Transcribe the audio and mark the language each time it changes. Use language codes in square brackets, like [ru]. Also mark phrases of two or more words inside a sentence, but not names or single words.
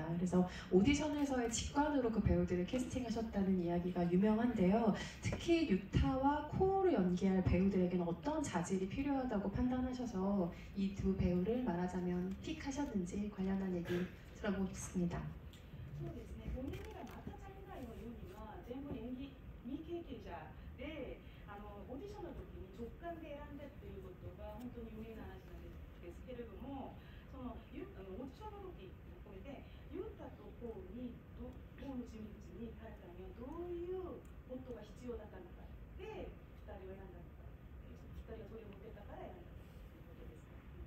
[ko] 그래서 오디션에서의 직관으로 그 배우들을 캐스팅하셨다는 이야기가 유명한데요. 특히 유타와 코우를 연기할 배우들에게는 어떤 자질이 필요하다고 판단하셔서 이 두 배우를 말하자면 픽하셨는지 관련한 얘기 들어보겠습니다. [ja] そうですね、5人がまたチャリンガイのようには全部演技未経験者で、オーディションの時に直感で選んだっていうことが本当に有名な話なんですけれども、そのオーディションの時これでユータとコウの人物に彼らにはどういうことが必要だったのかで2人を選んだのか、2人がそれを持ってたから選んだということですね。